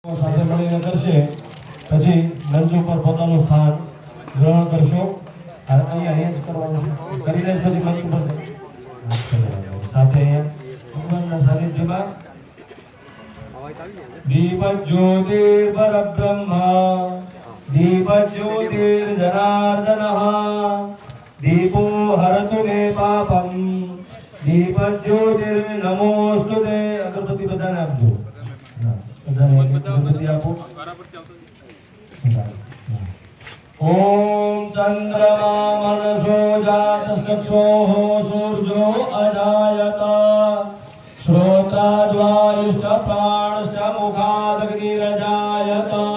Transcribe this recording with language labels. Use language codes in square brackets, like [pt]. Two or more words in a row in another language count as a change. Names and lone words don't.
[gu] સાથે મળીને કરશે પછી મંચ ઉપર પોતાનું સ્થાન ગ્રહણ કરશો અને અહીંયા જ કરવાનું કરીને પછી મંચ ઉપર સાથે ભગવાનના સાનિધ્યમાં [sa] दीप ज्योतिर परब्रह्म दीप ज्योतिर जनार्दन दीपो हरतु मे पापम दीप ज्योतिर नमोस्तुते [gu] અગરબત્તી બધાને આપજો [sa] ओम चंद्रमा मनसो जातश्चक्षुः सूर्यो अजायत श्रोत्राद्वायुश्च प्राणश्च मुखादग्निरजायत